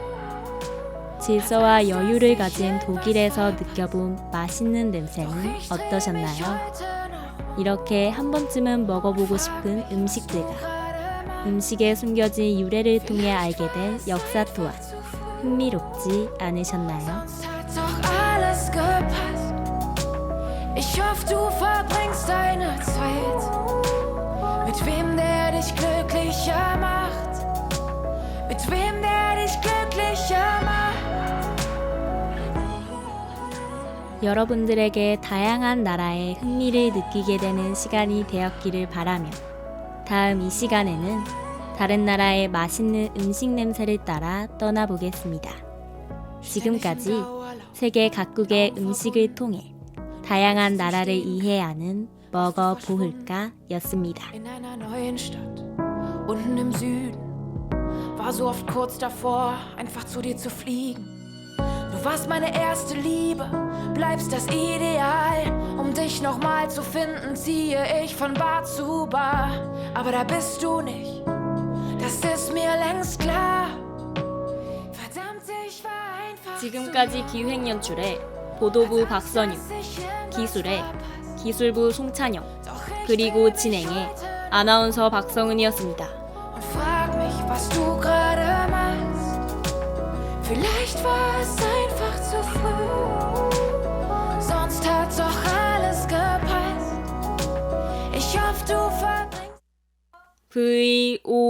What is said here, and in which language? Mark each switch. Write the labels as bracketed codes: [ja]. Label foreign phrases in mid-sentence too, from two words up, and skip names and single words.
[ko] 질서와 여유를 가진 독일에서 느껴본 맛있는 냄새는 어떠셨나요? 이렇게 한 번쯤은 먹어보고 싶은 음식들과 음식에 숨겨진 유래를 통해 알게 된 역사 또한 흥미롭지 않으셨나요? [de] Ich hoffe, du verbringst deine Zeit mit wem, der dich glücklicher macht. Mit wem, der dich glücklicher macht. [ko] 여러분들에게 다양한 나라의 흥미를 느끼게 되는 시간이 되었기를 바라며, 다음 이 시간에는 다른 나라의 맛있는 음식 냄새를 따라 떠나보겠습니다. 지금까지 세계 각국의 음식을 통해 다양한 나라를 이해하는 먹어보을까?였습니다. [de] In einer neuen Stadt, unten im Süden, war so oft kurz davor, einfach zu dir zu fliegen. Du warst meine erste Liebe, bleibst das Ideal. Um dich nochmal zu finden, ziehe ich von Bar zu Bar. Aber da bist du nicht, das ist mir längst klar. Verdammt, ich war einfach [ko] 지금까지 기획연출의 보도부 박선유, 기술의 기술부 송찬영, 그리고 진행의 아나운서 박성은이었습니다. [de] und frag mich, was du gerade machst. Vielleicht war es einfach zu früh, sonst hat doch alles gepasst. Ich hoffe, du verbringst